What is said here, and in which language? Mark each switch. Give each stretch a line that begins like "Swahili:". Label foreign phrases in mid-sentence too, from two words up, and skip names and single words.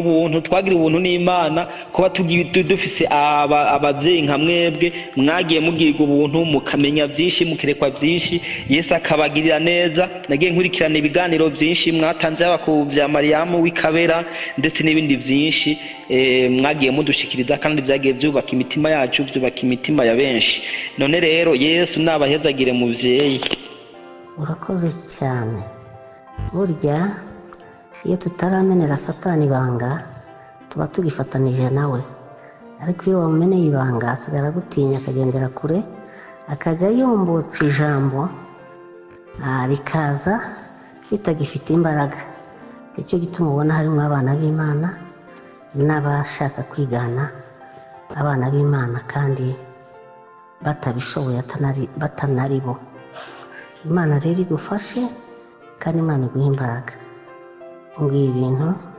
Rundi: ubuntu twagira ubuntu n'Imana kuba dufise abavyeyi nka mwebwe mwagiye mugirirwa ubuntu mukamenya vyinshi mukerekwa vyinshi Yesu akabagirira neza nagiye nkurikirana ibiganiro vyinshi mwatanze yaba ku vya Mariamu w'Ikabera ndetse n'ibindi vyinshi mwagiye mudushikiriza kandi vyagiye vyubaka imitima yacu vyubaka imitima ya benshi none rero Yesu nabahezagire muvyeyi urakoze cyane burya iyo tutaramenera Satani ibanga tuba tugifatanije nawe ariko iyo wamumeneye ibanga asigara gutinya akagendera kure akajya yombotsa ijambo
Kinyarwanda: rikaza bitagifite imbaraga icyo gituma ubona harimo abana b'Imana n'abashaka kwigana abana b'Imana kandi batabishoboye batanari bo Imana rero igufashe kandi Imana iguha imbaraga ngiye ibintu